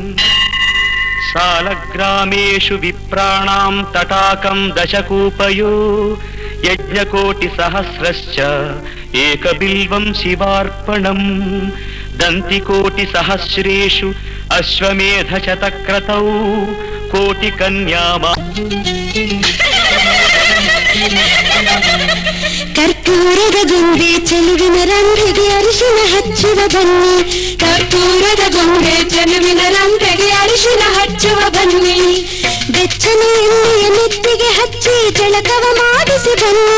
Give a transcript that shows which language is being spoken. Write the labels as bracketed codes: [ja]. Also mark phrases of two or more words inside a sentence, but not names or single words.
[sa] సాలగ్రామేషు విప్రాణాం తటాకం దశకూపయో యజ్ఞకోటి సహస్రశ్చ ఏకబిల్వం శివార్పణం. దంతికోటి సహస్రేషు అశ్వమేధ శతక్రతౌ కోటి కన్యామా. [kn] ಕರ್ಪೂರದ ಗೊಂಬೆ ಚೆಲುವಿನ ರಂಭೆಗೆ ಅರಿಶಿನ ಹಚ್ಚುವ ಬನ್ನಿ. ಕರ್ಪೂರದ ಗೊಂಬೆ ಚೆಲುವಿನ ರಂಭೆಗೆ ಅರಿಶಿನ ಹಚ್ಚುವ ಬನ್ನಿ. ಬೆಚ್ಚನೆ ಎಣ್ಣೆಯ ನೆತ್ತಿಗೆ ಹಚ್ಚಿ ಜಳಕವ ಮಾಡಿಸಿ ಬನ್ನಿ.